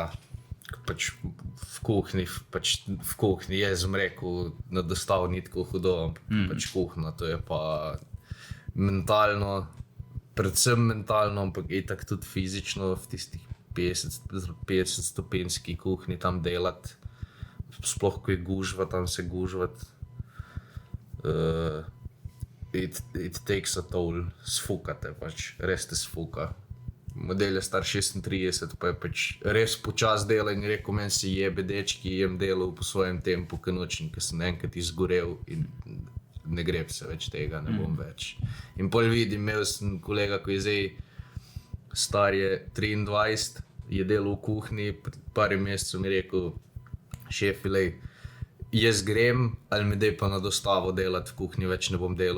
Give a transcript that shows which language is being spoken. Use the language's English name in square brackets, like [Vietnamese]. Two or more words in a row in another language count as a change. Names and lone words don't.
[Slovenian] Pač v kuhinji, jaz sem rekel, na dostavu ni tako hudo, ampak pač kuhna, to je pa mentalno, predvsem mentalno, ampak itak tudi fizično v tistih 50 stopenjski kuhinji tam delati, sploh ko je gužva, tam se gužvati. [English] It takes a toll, [Slovenian] sfukate pač, res te sfuka. Model je star 36, pa je pač res počas dela in je rekel, meni se jebe dečki, jem delal po svojem tempu, ker nočem, ker sem enkrat izgorel in ne greb se več tega, ne bom več. In pol vidim, imel sem kolega, ko je zdaj star je 23, je delal v kuhinji, pred par mesecev mi je rekel, šef, jaz grem, ali me dej pa na dostavo delati v kuhinji, več ne bom delal.